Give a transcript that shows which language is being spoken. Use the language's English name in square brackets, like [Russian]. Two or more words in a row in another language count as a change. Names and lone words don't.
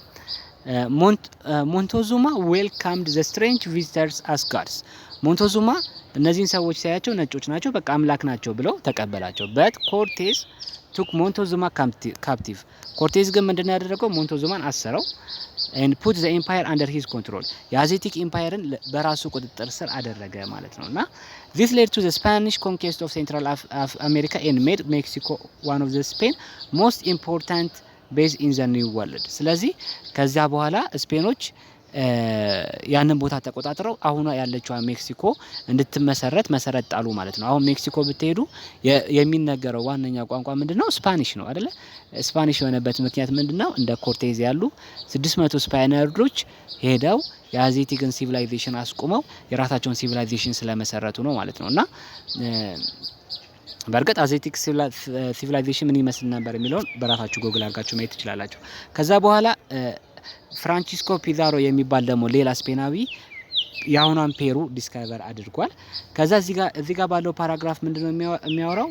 [English] Montezuma welcomed the strange visitors as gods። [Amharic] ሞንቴዙማ እነዚህን ሰዎች ሳያቸው ነጮች ናቸው፣ በቃ አምላክ ናቸው ብለው ተቀበላቸው። [English] But Cortez took Montezuma captive። [Amharic] ኮርቴዝ ግን ምንድነው ያደረገው? ሞንቴዙማን አሰረው [English] and put the empire under his control። [Amharic] የአዜቲክ ኢምፓየርን በራሱ ቁጥጥር ስር አደረገ ማለት ነው። እና [English] this led to the Spanish conquest of Central America and made Mexico one of the Spain most important base in the new world። [Amharic] ስለዚህ ከዛ በኋላ ስፔኖች ያንን ቦታ ተቆጣጥረው አሁን ያለችው ሜክሲኮ እንድትመሰረት መሰረት ጣሉ ማለት ነው። አሁን ሜክሲኮ ብትሄዱ የሚነገረው ዋነኛ ቋንቋ ምንድነው? ስፓኒሽ ነው አይደለ? ስፓኒሽ የሆነበት ምክንያት ምንድነው? እንደ ኮርቴዝ ያሉ 600 ስፓኒያርዶች ሄደው የአዜቲክን ሲቪላይዜሽን አስቆመው የራሳቸውን ሲቪላይዜሽን ስለመሰረቱ ነው ማለት ነው። እና በርግጥ አዜቲክ ሲቪላይዜሽን ምን ይመስል ነበር የሚለውን በራሳችሁ ጎግል አድርጋችሁ ማየት ትችላላችሁ። ከዛ በኋላ ፍራንቺስኮ ፒዛሮ የሚባል ደግሞ ሌላ ስፔናዊ የአሁኗን ፔሩ ዲስከቨር አድርጓል። ከዛ እዚህ ጋር ባለው ፓራግራፍ ምንድነው የሚያወራው?